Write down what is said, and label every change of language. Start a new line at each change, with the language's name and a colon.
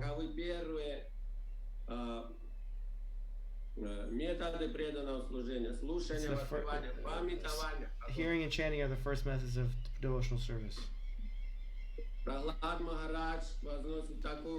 Russian: Таковы первые методы преданного служения.
English: It's
Russian: Слушание, воспевание, памятование.
English: hearing and chanting are the first methods of devotional service.
Russian: Прахлад Махарадж возносит такую